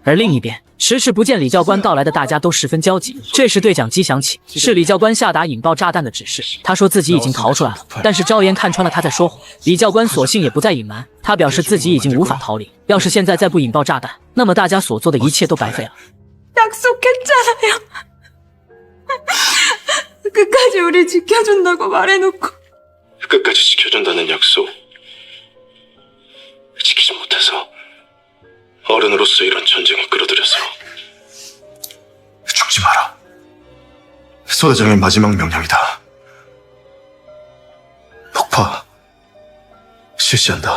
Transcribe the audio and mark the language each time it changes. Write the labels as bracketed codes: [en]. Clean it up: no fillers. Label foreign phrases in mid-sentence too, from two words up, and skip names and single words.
[zh] 而另一边，迟迟不见李教官到来的大家都十分焦急。这时对讲机响起，是李教官下达引爆炸弹的指示。他说自己已经逃出来了，但是赵岩看穿了他在说谎。李教官索性也不再隐瞒，他表示自己已经无法逃离，要是现在再不引爆炸弹，那么大家所做的一切都白费了。 [ko] 약속했잖아요. 끝까지 우리 지켜준다고 말해놓고 끝까지 지켜준다는 약속 지키지 못해서 어른으로서 이런 전쟁에 끌어들여서 죽지 마라. 소대장의 마지막 명령이다. 폭파 실시한다.